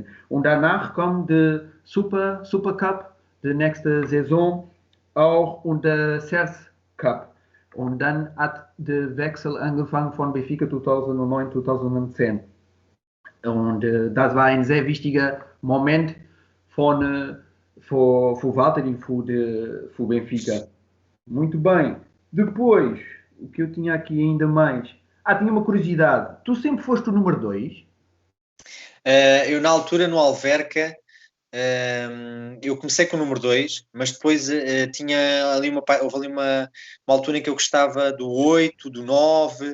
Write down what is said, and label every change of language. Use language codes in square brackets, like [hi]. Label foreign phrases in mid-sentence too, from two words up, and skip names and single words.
[de] Und danach kommt der Super Cup, die nächste Saison auch und der Ceres Cup. Und dann hat der Wechsel angefangen von Benfica 2009, 2010. Und das war ein sehr wichtiger Moment für Walter [pt] e para o Benfica. Muito bem. Depois, o que eu tinha aqui ainda mais... tinha uma curiosidade. Tu sempre foste o número 2? Eu, na altura, no Alverca, eu comecei com o número 2, mas depois houve ali uma altura em que eu gostava do 8, do 9...